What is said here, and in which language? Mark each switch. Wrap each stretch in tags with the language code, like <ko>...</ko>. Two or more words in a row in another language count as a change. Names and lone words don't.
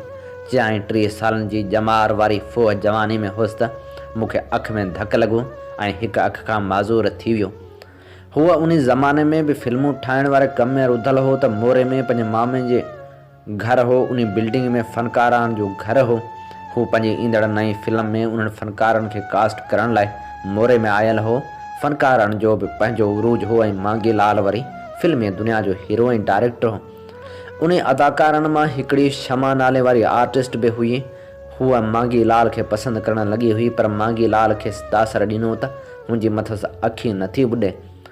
<sd>चयाईं 30 सालनि जी जमार वारी फ़ोह जवानी में हुअसि त मूंखे अखि में धकु लॻो ऐं हिकु अखि खां माज़ूर थी वियो। हूअ उन ज़माने में बि फिल्मूं ठाहिण वारे कम में रुधल हो त मोरे में पंहिंजे मामे जे घर हो। उन बिल्डिंग में फ़नकारनि जो घर हो। हू पंहिंजी ईंदड़ नई फिल्म में उन्हनि फ़नकारनि खे कास्ट करण लाइ मोरे में आयल हो। फ़नकारनि जो बि पंहिंजो उरूज हो ऐं मांगीलाल वरी फिल्मी दुनिया जो हीरो ऐं डायरेक्टर हो। उन अदाकारनि मां हिकिड़ी शमा नाले वारी आर्टिस्ट बि हुई। हूअ मांगीलाल खे पसंदि करणु लॻी हुई, पर मांगीलाल खे दासर ॾिनो त मुंहिंजी मथस अखी नथी ॿुॾे।</sd>